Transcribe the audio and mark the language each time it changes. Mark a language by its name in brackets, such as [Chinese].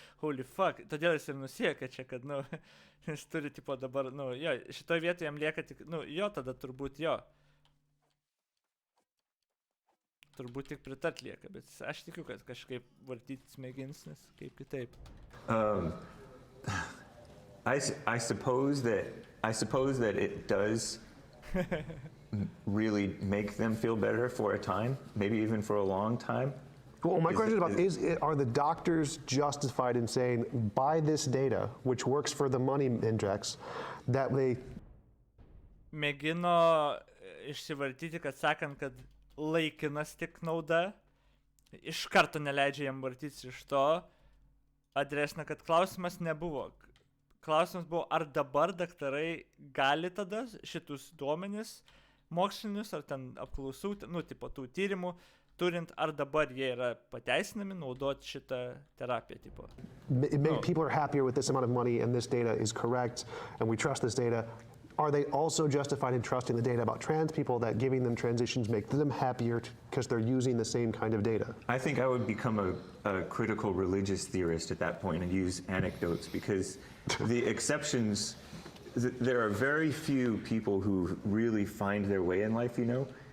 [English] Holy fuck, [Lithuanian] todėl jis ir nusiekė čia, kad, jis turi, tipo, dabar, jo, šitoj vietoje jam lieka tik, jo, tada turbūt jo. Turbūt tik pritart lieka, bet aš tikiu, kad kažkaip vartyti smegenis, nes kaip kitaip. [English] I suppose that it does really make them feel better for a time, maybe even for a long time. Well, my question is about, are the doctors justified in saying, by this data, which works for the money index, that they... [Lithuanian] Mėgino išsivartyti, kad sakant, kad laikinas tik nauda, iš karto neleidžia jam vartytis iš to, adresna, kad klausimas nebuvo. Klausimas buvo, ar dabar daktarai gali tada šitus duomenis mokslinius, ar ten apklausų, nu, tipo tų tyrimų, turint, ar dabar jie yra pateisinami naudoti šitą terapiją, tipo. [English] People are happier with this amount of money and this data is correct and we trust this data. Are they also justified in trusting the data about trans people that giving them transitions make them happier because they're using the same kind of data? I think I would become a critical religious theorist at that point and use anecdotes because the exceptions, there are very few people who really find their way in life, you know?